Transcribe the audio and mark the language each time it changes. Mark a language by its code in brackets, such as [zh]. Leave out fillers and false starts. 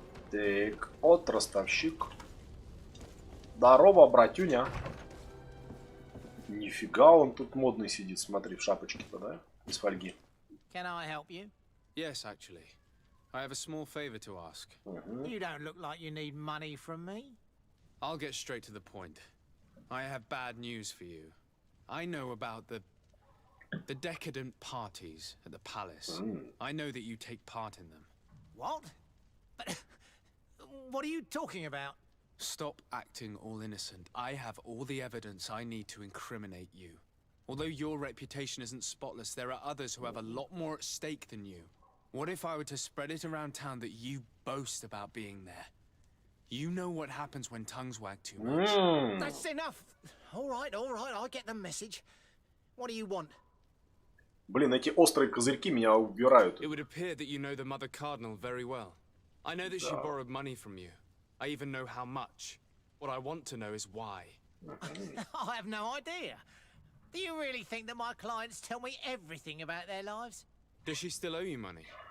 [ru] Так, от ростовщик. Здорово, братюня. Нифига, он тут модный сидит, смотри, в шапочке-то, да? Из фольги. [en] Can I help you? Yes, actually. I have a small favor to ask. You don't look like you need money from me. I'll get straight to the point. I have bad news for you. I know about the decadent parties at the palace. I know that you take part in them. What? But what are you talking about? Stop acting all innocent. I have all the evidence I need to incriminate you. Although your reputation isn't spotless, there are others who have a lot more at stake than you. What if I were to spread it around town that you boast about being there? You know what happens when tongues wag too much. That's enough. All right, I get the message. What do you want? [ru] Блин, эти острые козырьки меня убирают. [en] It would appear that you know the Mother Cardinal very well. I know that she borrowed money from you. I even know how much. What I want to know is why. I have no idea. Do you really think that my clients tell me everything about their lives? Does she still owe you money?